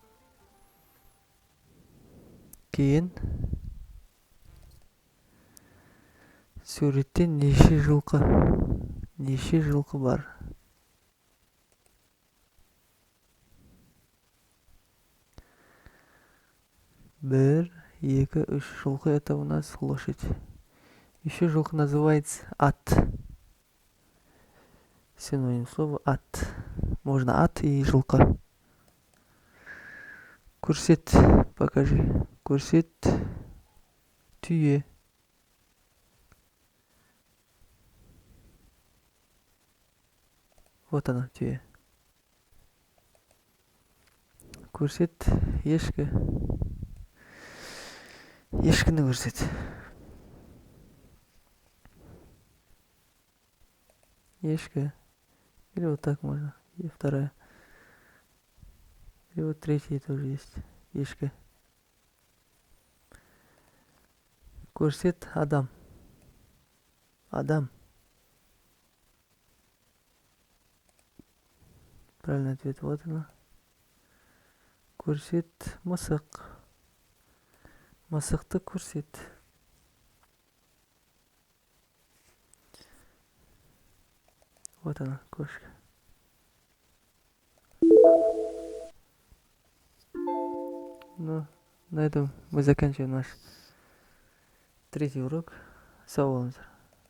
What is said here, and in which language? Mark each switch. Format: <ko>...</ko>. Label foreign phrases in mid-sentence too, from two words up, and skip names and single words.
<kk>Кейін суретте неше жылқы? Неше жылқы бар? Бір, екі, үш.</kk> <ru>Жылқы это у нас лошадь. Еще жылқы называется ат. Синоним слова ат. Можно ат и жылқы.</ru> <kk>Көрсет, покажи. Көрсет, түйе.</kk> <ru>Вот она,</ru> <kk>түйе. Көрсет, ешкі. Ешкіні көрсет. Ешкі.</kk> <ru>Или вот так можно. И вторая. Или вот третья тоже есть.</ru> <kk>Ешкі. Көрсет, адам. Адам.</kk> <ru>Правильный ответ. Вот она.</ru> <kk>Көрсет, мысық. Мысықты көрсет.</kk> <ru>Вот она, кошка. Ну, на этом мы заканчиваем наш 3-й урок.</ru> <kk>Сау болыңыздар.</kk>